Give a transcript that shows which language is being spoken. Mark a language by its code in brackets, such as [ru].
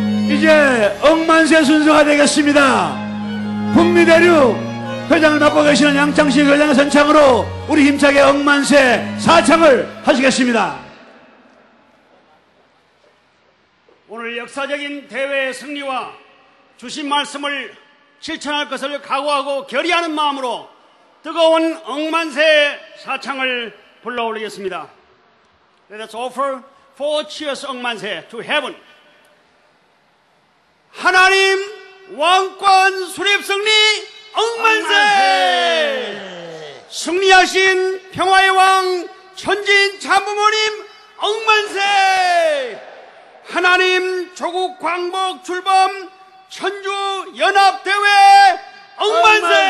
[ko] 이제 억만세 순서가 되겠습니다. 북미 대륙 회장을 맡고 계시는 양창식 회장의 선창으로 우리 힘차게 억만세 사창을 하시겠습니다. 오늘 역사적인 대회의 승리와 주신 말씀을 실천할 것을 각오하고 결의하는 마음으로 뜨거운 억만세 사창을 불러 올리겠습니다. [en] Let us offer 4 cheers 억만세 to heaven. [ko] 하나님 왕권 수립 승리 억만세! 승리하신 평화의 왕 천지인 참부모님 억만세! 하나님 조국 광복 출범 천주 연합대회 억만세!